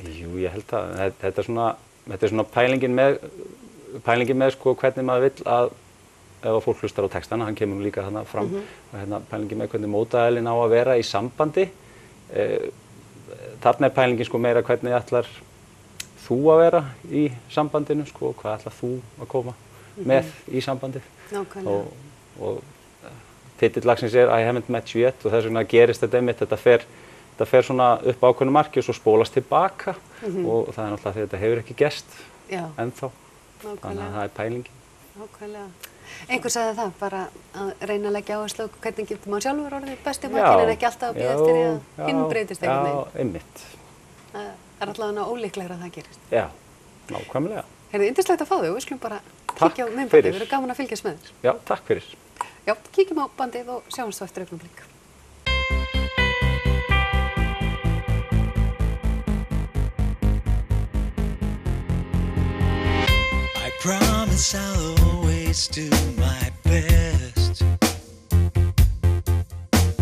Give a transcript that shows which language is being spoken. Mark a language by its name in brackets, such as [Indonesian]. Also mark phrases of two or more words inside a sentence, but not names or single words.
[Icelandic] Jú, ég held að þetta er svona pælingin með sko hvernig maður vill að ef fólk hlustar á textana, hann kemur líka þarna fram og pælingin með hvernig mótaðilinn á að vera í sambandi. Þarna er pælingin sko meira hvernig ætlar þú að vera í sambandinu, sko, hvað ætlar þú að koma með í sambandið. Nákvæmlega. Og titill lagsins er [English] I haven't met you yet [Icelandic] og þess vegna gerist þetta einmitt, þetta fer svona upp ákveðnu marki og svo spólast tilbaka og það er náttúrulega því að þetta hefur ekki gerst ennþá. Þannig að það er pælingin. Nákvæmlega. Einhver sagði það, bara að reyna að leggja áherslu á hvernig getur maður sjálfur orðið besti makinn en ekki alltaf að bíða eftir því að hinn breytist einhvern veginn. Já, einmitt. Það er allavega ólíklegra að það gerist. Já, nákvæmlega. Heyrðu, yndislegt að fá þig og við skulum bara kíkja á myndbandið. Við erum gaman að fylgjast með þér. Já, takk fyrir. Já, kíkjum á bandið og sjáumst svo eftir augnablik. [English] I promise I'll always do my best.